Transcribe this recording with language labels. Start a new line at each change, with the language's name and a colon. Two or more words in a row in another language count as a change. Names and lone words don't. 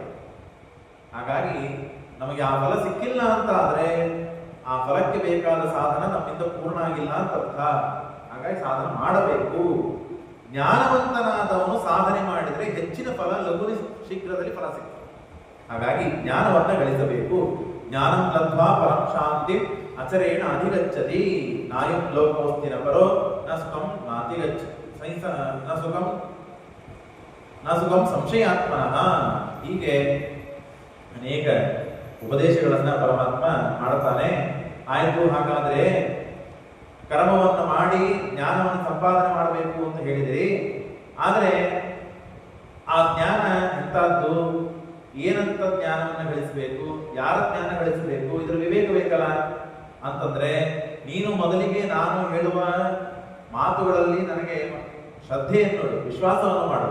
Kannada: ಹಾಗಾಗಿ ನಮಗೆ ಆ ಫಲ ಸಿಕ್ಕಿಲ್ಲ ಅಂತ ಆದ್ರೆ ಆ ಫಲಕ್ಕೆ ಬೇಕಾದ ಸಾಧನ ನಮ್ಮಿಂದ ಪೂರ್ಣ ಆಗಿಲ್ಲ ಅಂತ ಅರ್ಥ. ಹಾಗಾಗಿ ಸಾಧನೆ ಮಾಡಬೇಕು. ಜ್ಞಾನವಂತನಾದವನು ಸಾಧನೆ ಮಾಡಿದ್ರೆ ಹೆಚ್ಚಿನ ಫಲ ಲಘು ಶೀಘ್ರದಲ್ಲಿ ಫಲ ಸಿಗ್ತದೆ. ಹಾಗಾಗಿ ಜ್ಞಾನವನ್ನ ಗಳಿಸಬೇಕು.
Sanskrit: ಜ್ಞಾನಂ ಲಬ್ಧ್ವಾ ಪರಂ ಶಾಂತಿ ಅಚರೇಣ ಅಧಿಗಚ್ಚತಿ. ನಾಯಂ ಲೋಕಮಸ್ತಿನ ಪರೋ ನ ಸುಖಂ ನಾತಿಗಚ್ಚತಿ ನ ಸುಖಂ ಸಂಶಯಾತ್ಮನಃ.
Kannada: ಹೀಗೆ ಅನೇಕ ಉಪದೇಶಗಳನ್ನ ಪರಮಾತ್ಮ ಮಾಡುತ್ತಾನೆ. ಆಯ್ತು, ಹಾಗಾದ್ರೆ ಕರ್ಮವನ್ನು ಮಾಡಿ ಜ್ಞಾನವನ್ನು ಸಂಪಾದನೆ ಮಾಡಬೇಕು ಅಂತ ಹೇಳಿದಿರಿ. ಆದರೆ ಆ ಜ್ಞಾನ ಎಂತದ್ದು, ಏನಂತ ಜ್ಞಾನವನ್ನು ಗಳಿಸಬೇಕು, ಯಾರ ಜ್ಞಾನ ಗಳಿಸಬೇಕು, ಇದರ ವಿವೇಕ ಬೇಕಲ್ಲ ಅಂತಂದ್ರೆ ನೀನು ಮೊದಲಿಗೆ ನಾನು ಹೇಳುವ ಮಾತುಗಳಲ್ಲಿ ನನಗೆ ಶ್ರದ್ಧೆಯನ್ನು, ವಿಶ್ವಾಸವನ್ನು ಮಾಡು.